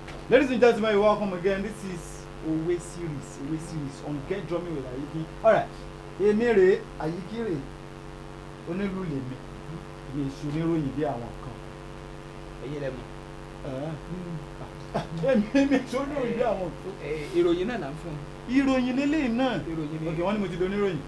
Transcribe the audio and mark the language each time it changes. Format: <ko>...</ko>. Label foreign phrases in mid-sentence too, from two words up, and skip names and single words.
<en>Ladies and gentlemen, you're welcome again. This is Owe series, Owe series on Get Drumming with Ayiki. All right,</en> <yo>èmi rèé, Ayiki rèé, onílù lèmi. Mi ò ṣe oníròyìn bí àwọn kan. Ẹ̀yin lẹ mọ̀. Ẹ̀ẹ́. Èmi, èmi ò ṣe oníròyìn bí àwọn kan. Ẹ, ìròyìn náà là ń fún un. Ìròyìn leléyìí náà. Ìròyìn ni. Ok, wọ́n ní mo ti di oníròyìn.</yo>